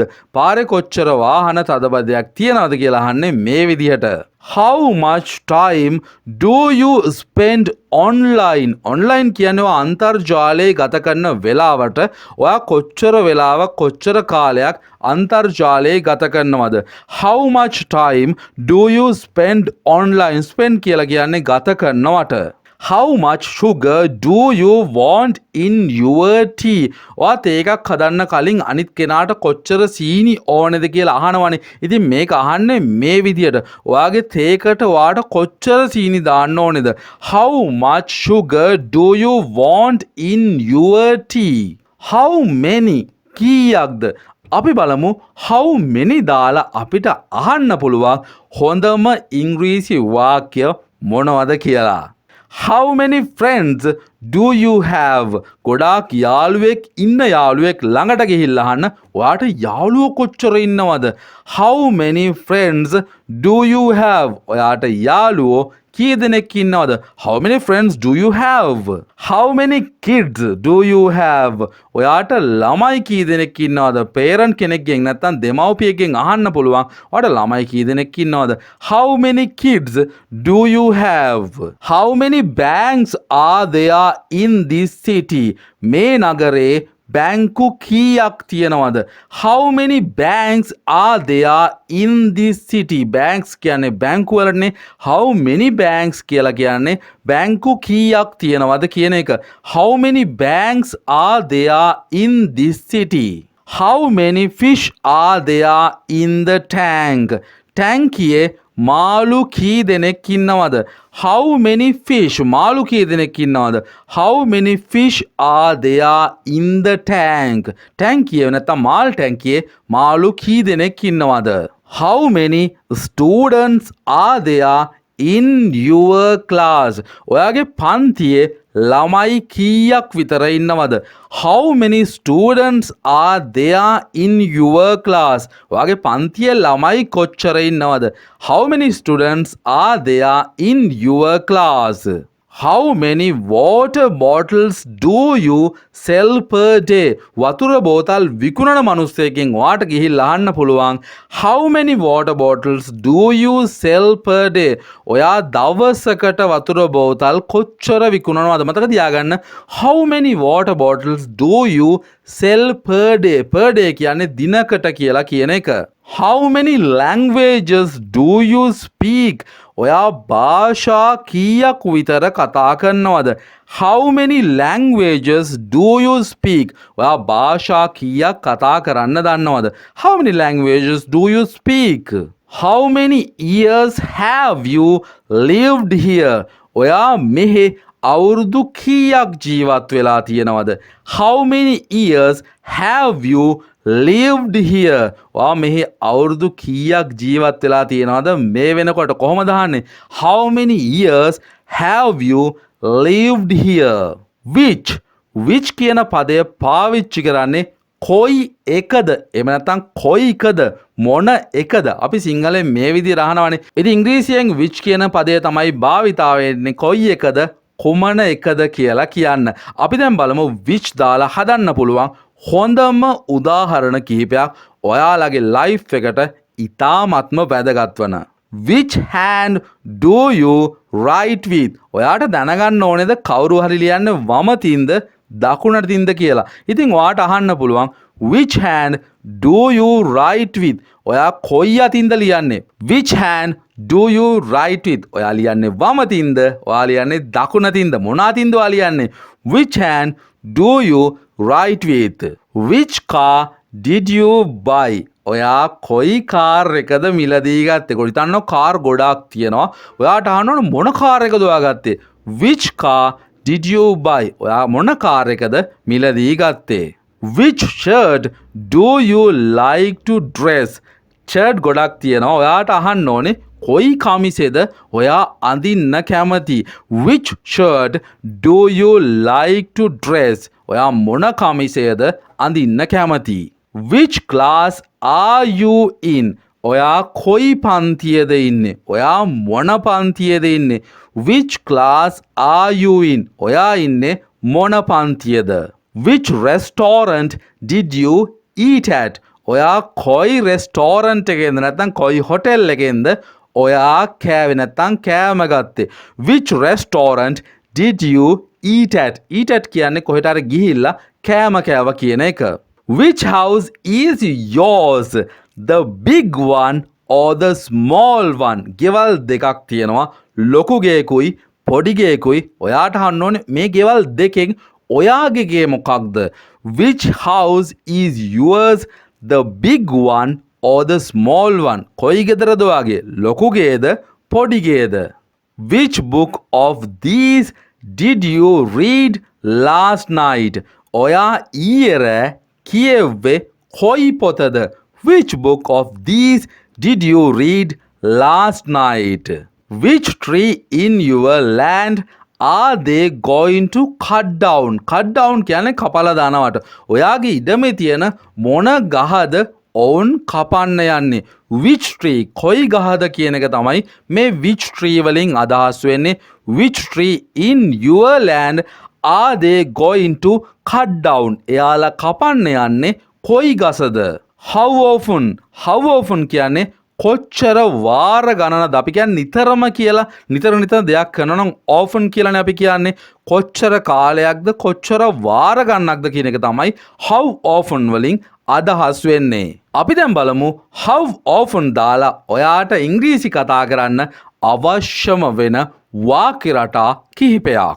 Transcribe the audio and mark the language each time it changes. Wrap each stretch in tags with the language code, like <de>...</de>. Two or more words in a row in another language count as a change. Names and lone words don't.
<si>පාරේ කොච්චර වාහන තදබදයක් තියෙනවද කියලා අහන්නේ මේ විදිහට.</si> <en>How much time do you spend online?</en> <si>online කියන්නේ අන්තර්ජාලයේ ගත කරන වෙලාවට ඔයා කොච්චර වෙලාවක් කොච්චර කාලයක් අන්තර්ජාලයේ ගත කරනවද?</si> <en>How much time do you spend online?</en> <si>spend කියලා කියන්නේ ගත කරනවට.</si> <en>How much sugar do you want in your tea?</en> <si>ඔයා තේ එකක් හදන්න කලින් අනිත් කෙනාට කොච්චර සීනි ඕනේද කියලා අහනවනේ. ඉතින් මේක අහන්නේ මේ විදියට. ඔයාගේ තේකට ඔයාට කොච්චර සීනි දාන්න ඕනේද?</si> <en>How much sugar do you want in your tea? How many</en> <si>කීයක්ද? අපි බලමු</si> <en>how many</en> <si>දාලා අපිට අහන්න පුළුවන් හොඳම ඉංග්‍රීසි වාක්‍ය මොනවද කියලා.</si> <en>How many friends do you have?</en> <si>ගොඩාක් යාළුවෙක් ඉන්න යාළුවෙක් ළඟට ගිහිල්ලා අහන්න ඔයාට යාළුවෝ කොච්චර ඉන්නවද?</si> <en>How many friends do you have?</en> <si>ඔයාට යාළුවෝ කී දෙනෙක් ඉන්නවද?</si> <en>How many friends do you have? How many kids do you have?</en> <si>ඔයාට ළමයි කී දෙනෙක් ඉන්නවද? parent කෙනෙක්ගෙන් නැත්නම් දෙමව්පියෙක්ගෙන් අහන්න පුළුවන්. ඔයාට ළමයි කී දෙනෙක් ඉන්නවද?</si> <en>How many kids do you have? How many banks are there in this city?</en> <si>මේ නගරේ බැංකු කීයක් තියෙනවද?</si> <en>How many banks are there in this city?</en> <si>banks කියන්නේ බැංකු වලනේ.</si> <en>How many banks</en> <si>කියලා කියන්නේ බැංකු කීයක් තියෙනවද කියන එක.</si> <en>How many banks are there in this city? How many fish are there in the tank?</en> <si>ටැංකියේ මාළු කී දෙනෙක් ඉන්නවද?</si> <en>How many fish?</en> <si>මාළු කී දෙනෙක් ඉන්නවද?</si> <en>How many fish are there in the tank?</en> <si>ටැංකියේ නැත්නම් මාල් ටැංකියේ මාළු කී දෙනෙක් ඉන්නවද?</si> <en>How many students are there in your class?</en> <si>ඔයාගේ පන්තියේ ළමයි කීයක් විතර ඉන්නවද?</si> <en>How many students are there in your class?</en> <si>ඔයාගේ පන්තියේ ළමයි කොච්චර ඉන්නවද?</si> <en>How many students are there in your class? How many water bottles do you sell per day?</en> <si>වතුර බෝතල් විකුණන මිනිස්සෙක්ගෙන් ඔයාට ගිහිල්ලා අහන්න පුළුවන්.</si> <en>How many water bottles do you sell per day?</en> <si>ඔයා දවසකට වතුර බෝතල් කොච්චර විකුණනවද? මතක තියාගන්න.</si> <en>How many water bottles do you sell per day? Per day</en> <si>කියන්නේ දිනකට කියලා කියන එක.</si> <en>How many languages do you speak?</en> <si>ඔයා භාෂා කීයක් විතර කතා කරනවද?</si> <en>How many languages do you speak?</en> <si>ඔයා භාෂා කීයක් කතා කරන්න දන්නවද?</si> <en>How many languages do you speak? How many years have you lived here?</en> <si>ඔයා මෙහි අවුරුදු කීයක් ජීවත් වෙලා තියෙනවද?</si> <en>How many years have you lived here?</en> <si>ඔයා මෙහි අවුරුදු කීයක් ජීවත් වෙලා තියෙනවද? මේ වෙනකොට කොහොමද අහන්නේ?</si> <en>How many years have you lived here?</en> <si>Which කියන පදය පාවිච්චි කරන්නේ කොයි එකද? එහෙම නැත්නම් කොයිකද? මොන එකද? අපි සිංහලෙන් මේ විදිහට අහනවානේ. ඉතින් ඉංග්‍රීසියෙන් which කියන පදය තමයි භාවිතා වෙන්නේ කොයි එකද? කුමන එකද කියලා කියන්න. අපි දැන් බලමු which දාලා හදන්න පුළුවන් හොඳම උදාහරණ කිහිපයක් ඔයාලගේ ලයිෆ් එකට ඉතාමත්ම වැදගත් වන.</si> <en>Which hand do you write with?</en> <si>ඔයාට දැනගන්න ඕනේද කවුරු හරි ලියන්නේ වම තින්ද දකුණට තින්ද කියලා. ඉතින් ඔයාට අහන්න පුළුවන්</si> <en>which hand do you write with?</en> <si>ඔයා කොයි අතින්ද ලියන්නේ?</si> <en>Which hand do you write with?</en> <si>ඔයා ලියන්නේ වම තින්ද? ඔයා ලියන්නේ දකුණ තින්ද? මොන අතින්ද ඔයා ලියන්නේ?</si> <en>Which hand do you write with? Which car did you buy?</en> <si>ඔයා කොයි කාර් එකද මිලදී ගත්තේ? කොහොමද හිතන්න කාර් ගොඩාක් තියෙනවා. ඔයාට අහන්න ඕන මොන කාර් එකද ඔයා ගත්තේ?</si> <en>Which car did you buy?</en> <si>ඔයා මොන කාර් එකද මිලදී ගත්තේ?</si> <en>Which shirt do you like to dress?</en> <si>shirt ගොඩක් තියෙනවා. ඔයාට අහන්න ඕනේ කොයි කමිසෙද ඔයා අඳින්න කැමති?</si> <en>Which shirt do you like to dress?</en> <si>ඔයා මොන කමිසයද අඳින්න කැමති?</si> <en>Which class are you in?</en> <si>ඔයා කොයි පන්තියද ඉන්නේ? ඔයා මොන පන්තියද ඉන්නේ?</si> <en>Which class are you in?</en> <si>ඔයා ඉන්නේ මොන පන්තියද?</si> <en>Which restaurant did you eat at?</en> <si>ඔයා කොයි රෙස්ටෝරන්ට් එකේද නැත්නම් කොයි හොටෙල් එකේද ඔයා කෑවේ නැත්නම් කෑම ගත්තේ?</si> <en>Which restaurant did you eat at? eat at</en> <si>කියන්නේ කොහෙට හරි ගිහිල්ලා කෑම කෑවා කියන එක.</si> <en>Which house is yours? The big one or the small one?</en> <si>ගෙවල් දෙකක් තියෙනවා. ලොකු ගෙයකුයි පොඩි ගෙයකුයි. ඔයාට අහන්න ඕනේ මේ ගෙවල් දෙකෙන් ඔයාගේ ගේ මොකක්ද?</si> <en>Which house is yours? The big one or the small one?</en> <si>කොයි ගෙදරද ඔයාගේ? ලොකු ගේද පොඩි ගේද?</si> <en>Which book of these did you read last night?</en> <si>ඔයා ඊයේ කියව්වේ කොයි පොතද?</si> <en>Which book of these did you read last night? Which tree in your land are they going to cut down? cut down</en> <si>කියන්නේ කපලා දානවට. ඔයාගේ ඉඩමේ තියෙන මොන ගහද ඔවුන් කපන්න යන්නේ?</si> <en>Which tree</en> <si>කොයි ගහද කියන එක තමයි මේ</si> <en>which tree</en> <si>වලින් අදහස් වෙන්නේ.</si> <en>Which tree in your land are they going to cut down?</en> <si>එයාලා කපන්න යන්නේ කොයි ගසද?</si> <en>How often</en> <si>කියන්නේ කොච්චර වාර ගණනද අපි කියන්නේ නිතරම කියලා නිතර දෙයක් කරනවා නම් often කියලානේ අපි කියන්නේ කොච්චර කාලයක්ද කොච්චර වාර ගණනක්ද කියන එක තමයි</si> <en>how often</en> <si>වලින් අදහස් වෙන්නේ. අපි දැන් බලමු</si> <en>how often</en> <si>දාලා ඔයාට ඉංග්‍රීසි කතා කරන්න අවශ්‍යම වෙන වාක්‍ය රටා කිහිපයක්.</si>